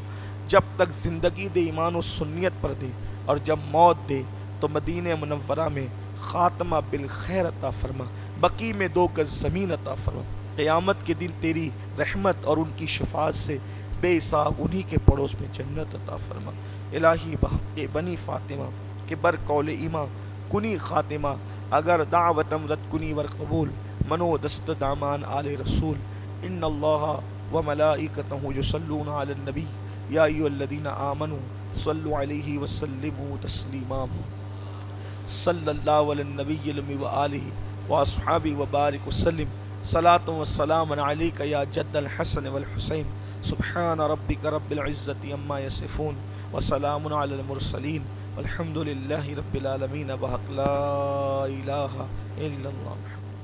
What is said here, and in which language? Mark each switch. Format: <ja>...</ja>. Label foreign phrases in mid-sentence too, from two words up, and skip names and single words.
<ur>جب تک زندگی دے ایمان و سنیت پر دے، اور جب موت دے تو مدینہ منورہ میں خاتمہ بالخیر عطا فرما، بقی میں 2 گز زمین عطا فرما۔ قیامت کے دن تیری رحمت اور ان کی شفاعت سے بے حساب انہی کے پڑوس میں جنت عطا فرما۔</ur> <fa>الہی بحق بنی فاطمہ کہ بر قول ایماں کنی خاتمہ، اگر دعوتم رد کنی ور قبول، منو دست دامان آل رسول۔</fa> <ar>ان اللہ و ملائکتہ یصلون علی النبی یا ایھا الذین آمنوا صلوا علیہ وسلموا تسلیما۔ صلی اللہ علی النبی المی وآلہ واصحابہ وبارک وسلم۔ صلاۃ و سلام علیک یا جد الحسن والحسین۔ سبحان ربک رب العزۃ عما یصفون وسلام علی المرسلین والحمد للہ رب العالمین۔ بحق لا الہ الا اللہ۔</ar>